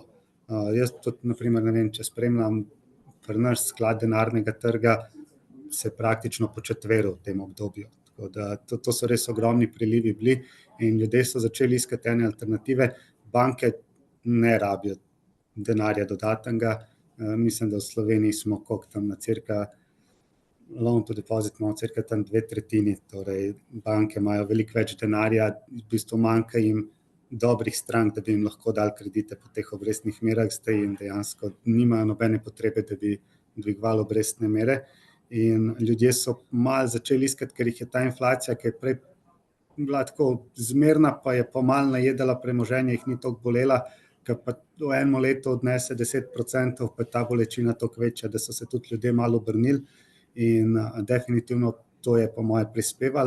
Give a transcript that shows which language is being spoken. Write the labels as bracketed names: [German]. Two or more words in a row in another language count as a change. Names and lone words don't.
[Slovenian] Jaz tudi, na primer, ne vem, če spremljam pri nas sklad denarnega trga, se praktično početveril v tem obdobju. Tako da to so res ogromni prilivi bili in ljudje so začeli iskati ene alternative. Banke ne rabijo denarja dodatnega. Mislim, da v Sloveniji smo koliko tam na cirka [English] loan to deposit [Slovenian] imamo cirka tam 2/3, torej banke imajo veliko več denarja, v bistvu manjka jim dobrih strank, da bi jim lahko dali kredite po teh obrestnih merah, zdaj jim dejansko nimajo nobene potrebe, da bi dvigovali obrestne mere. In ljudje so malo začeli iskati, ker jih je ta inflacija, ki je prej bila tako zmerna, pa je pomalo najedala premoženje, jih ni toliko bolela, ker pa v enem letu odnese 10%, pa je ta bolečina toliko večja, da so se tudi ljudje malo obrnili in definitivno to je po moje prispevalo.